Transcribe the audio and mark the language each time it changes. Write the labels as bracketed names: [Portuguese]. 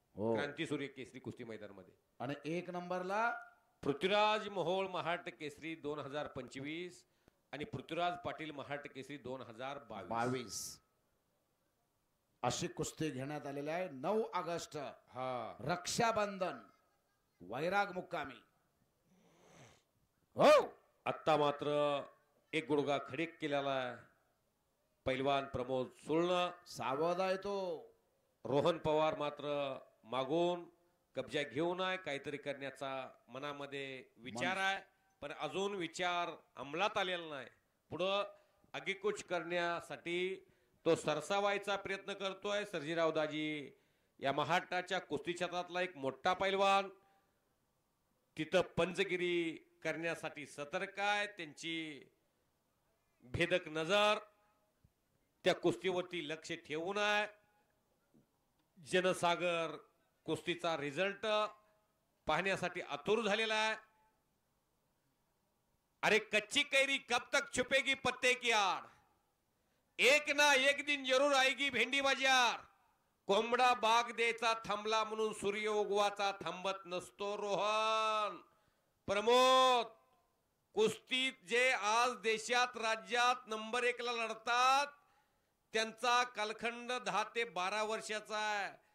[Marathi] हो. क्रांतीसूर्य केसरी कुस्ती मैदानामध्ये. आणि 1 नंबरला पृथ्वीराज मोहोळ महाराष्ट्र केसरी 2025 आणि पृथ्वीराज पाटील महाराष्ट्र केसरी 2022. अशी कुस्ती घेण्यात आलेली आहे 9 ऑगस्ट हा रक्षाबंधन वैराग मुक्कामी. हो, आत्ता मात्र एक गुडघा खडीक केलेला आहे पैलवान प्रमोद सुळण. सावध आहे तो. रोहन पवार मात्र मागून कब्जा घेऊन आहे. काहीतरी करण्याचा मनामध्ये विचार आहे, पण अजून विचार अंमलात आलेला नाही. पुढं आगीकूच करण्यासाठी तो सरसावायचा प्रयत्न करतोय. सर्जीराव दाजी या महाराष्ट्राच्या कुस्ती क्षेत्रातला एक मोठा पैलवान तिथं पंचगिरी करण्यासाठी सतर्क आहे. त्यांची भेदक नजर त्या कुस्तीवरती लक्ष ठेवून आहे. जनसागर कुस्तीचा रिझल्ट पाहण्यासाठी आतुर झालेला आहे. [Hindi] अरे कच्ची कैरी कब तक छुपेगी पत्ते की आड़, एक ना एक दिन जरूर आएगी भेंडी बाजार. [Marathi] कोंबडा बाग द्यायचा थांबला म्हणून सूर्य उगवाचा थांबत नसतो रोहन. प्रमोद, कुस्तीत जे आज देशात राज्यात नंबर 1 ला लढतात त्यांचा कालखंड 10 ते 12 वर्षाचा आहे.